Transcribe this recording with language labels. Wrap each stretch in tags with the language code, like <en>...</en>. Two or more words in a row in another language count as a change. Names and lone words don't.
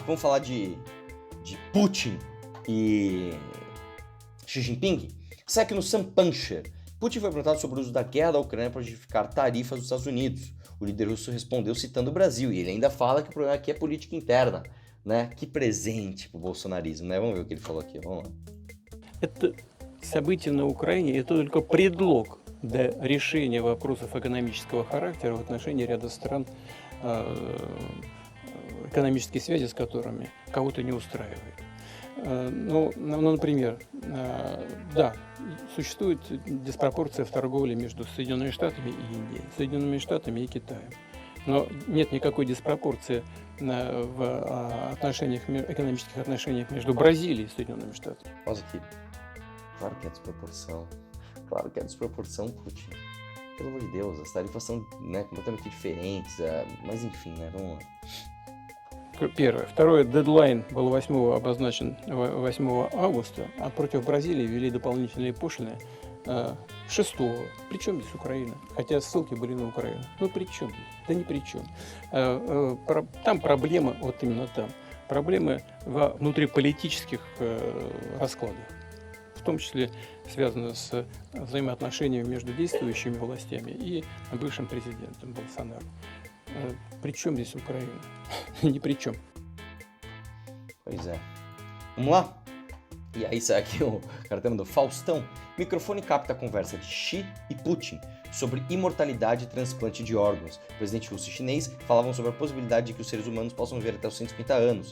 <pt>Vamos falar de Putin e Xi Jinping? Sai aqui no Sampancher. Putin foi perguntado sobre o uso da guerra da Ucrânia para justificar tarifas dos Estados Unidos. O líder russo respondeu citando o Brasil, e ele ainda fala que o problema aqui é política interna, né? Que presente pro bolsonarismo, né? Vamos ver o que ele falou aqui, vamos lá.</pt> <ru>Это события на Украине – это только предлог для решения вопросов экономического характера в отношении ряда стран, экономические связи с которыми кого-то не устраивает. Ну, например, да, существует диспропорция в торговле между Соединенными Штатами и Индией, Соединенными Штатами и Китаем. Но нет никакой диспропорции в экономических отношениях между Бразилией и Соединенными Штатами.</ru> <pt>Pausa aqui. Claro que é desproporção. Claro que é desproporção, Putin. Pelo amor de Deus, as tarifas são, né, completamente diferentes. Mas enfim, né? Vamos lá.</pt> <ru>Первое. Второе. Дедлайн был обозначен 8 августа, а против Бразилии ввели дополнительные пошлины 6. Причем здесь Украина? Хотя ссылки были на Украину. Ну при чем здесь? Да ни при чем. Там проблемы, вот именно там, проблемы во внутриполитических раскладах. В том числе связано с взаимоотношениями между действующими властями и бывшим президентом Болсонaro. При чем здесь Украина? Ни при чем.</ru> <pt>Pois é. Vamos lá? E aí sai aqui o cartão do Faustão. Microfone capta a conversa de Xi e Putin sobre imortalidade e transplante de órgãos. O presidente russo e chinês falavam sobre a possibilidade de que os seres humanos possam viver até os 150 anos.</pt>